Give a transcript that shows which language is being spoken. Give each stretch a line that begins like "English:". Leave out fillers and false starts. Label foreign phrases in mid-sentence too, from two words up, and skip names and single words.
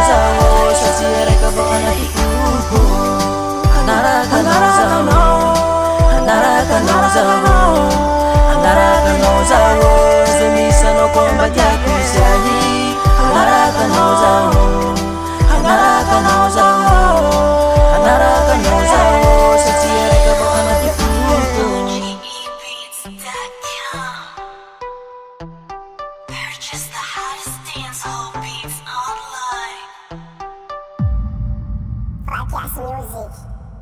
Malagasy: zaho satria raika avao anaty foko hanaraka anao zaho hanaraka anao zaho hanaraka anao zaho ze misy anao koa mba tiako isahy hanaraka anao zaho hanaraka anao zaho hanaraka anao zaho satria raika avao anaty foko
English: Purchase the hottest dancehall beats online. Podcast Music.